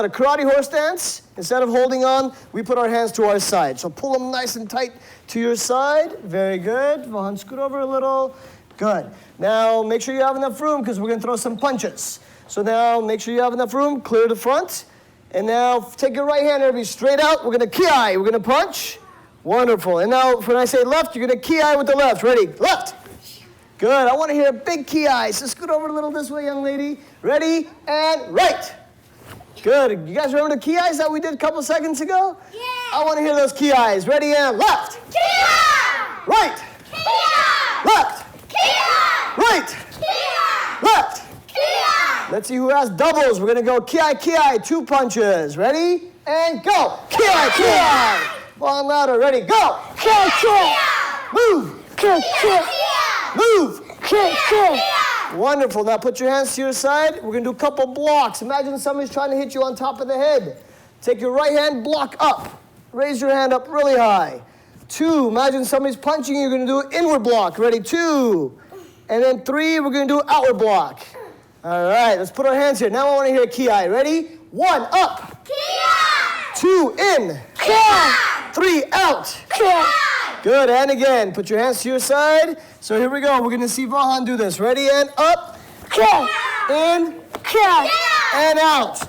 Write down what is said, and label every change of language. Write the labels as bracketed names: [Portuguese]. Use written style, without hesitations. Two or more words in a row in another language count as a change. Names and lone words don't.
[English] A karate horse dance, instead of holding on, we put our hands to our side. So pull them nice and tight to your side. Very good. Vahan, scoot over a little. Good. Now make sure you have enough room, because we're going to throw some punches. So now make sure you have enough room. Clear the front. And now take your right hand, everybody, straight out. We're going to ki-ai. We're going to punch. Wonderful. And now when I say left, you're going to ki-ai with the left. Ready? Left. Good. I want to hear a big ki-ai. So scoot over a little this way, young lady. Ready? And right. Good. You guys remember the ki-ais that we did a couple seconds ago? Yeah. I want to hear those ki-ais. Ready? And left. Kia! Right. Kia! Left. Kia! Right. Kia! Left. Kia! Let's see who has doubles. We're going to go ki-ai, ki-ai. 2 punches. Ready? And go. Ki-ai, ki-ai. One louder. Ready? Go. Kia, kia, Move. kia, kia, Move. kia, kia. Wonderful. Now put your hands to your side. We're going to do a couple blocks. Imagine somebody's trying to hit you on top of the head. Take your right hand, block up. Raise your hand up really high. 2. Imagine somebody's punching you. You're going to do an inward block. Ready? 2. And then 3, we're going to do an outward block. All right, let's put our hands here. Now I want to hear ki-ai. Ready? 1, up. Kia! 2, in. Kia, 3, out. kia, Good, and again. Put your hands to your side. So here we go. We're going to see Vahan do this. Ready? And up. kia, In. kia, And out.